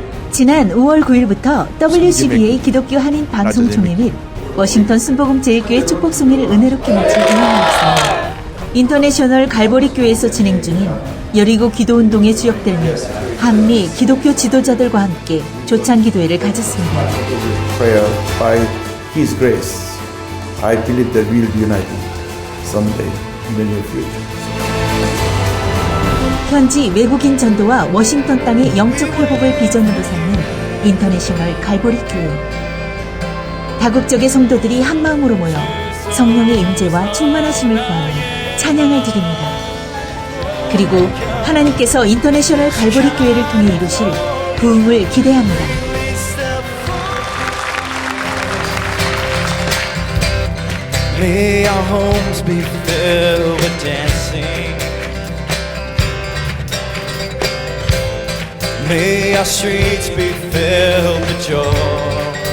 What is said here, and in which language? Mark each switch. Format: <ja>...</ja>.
<ko>지난 5월 9일부터 WCBA 기독교 한인 방송총회 및 워싱턴 순복음 제일교회 축복송이를 은혜롭게 마칠 인연이었습니다. 인터내셔널 갈보리 교회에서 진행 중인 여리고 기도운동의 주역들 및 한미 기독교 지도자들과 함께 조찬 기도회를 가졌습니다.</ko> <en>Prayer by His grace, I believe that we'll be united someday in the near future.</en> <ko>현지 외국인 전도와 워싱턴 땅의 영적 회복을 비전으로 삼는 인터내셔널 갈보리 교회. 다국적의 성도들이 한마음으로 모여 성령의 임재와 충만하심을 구하는 찬양을 드립니다. 그리고 하나님께서 인터내셔널 갈보리 교회를 통해 이루실 부흥을 기대합니다.</ko> <en>May our homes be filled with dancing. May our streets be filled with joy.</en>